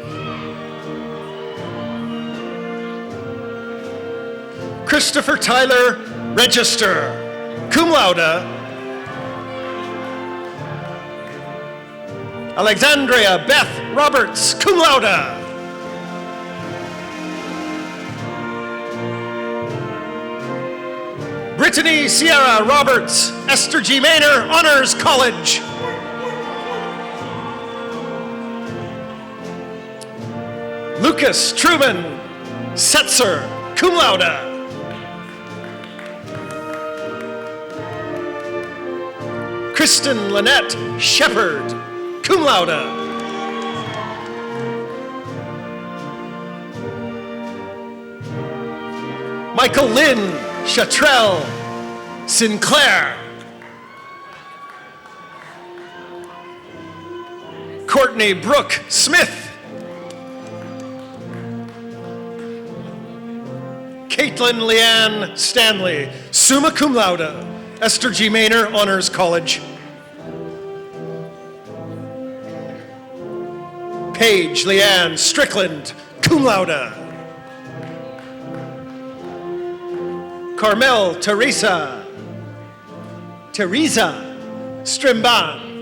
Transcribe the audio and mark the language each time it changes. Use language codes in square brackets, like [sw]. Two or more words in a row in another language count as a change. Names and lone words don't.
[en] Christopher Tyler Register, [la] cum laude. [en] Alexandria Beth Roberts, [la] cum laude. [en] Brittany Sierra Roberts, Esther G. Maynor Honors College. Lucas Truman Setzer, [la] cum laude. [en] Kristen Lynette Shepard, [la] cum laude. [en] Michael Lynn Chatrell Sinclair. Courtney Brooke Smith. Caitlin Leanne Stanley, [la] summa cum laude, Esther G. [en] Maynor Honors College. Paige Leanne Strickland, [la] cum laude. [en] Carmel Teresa Strimban.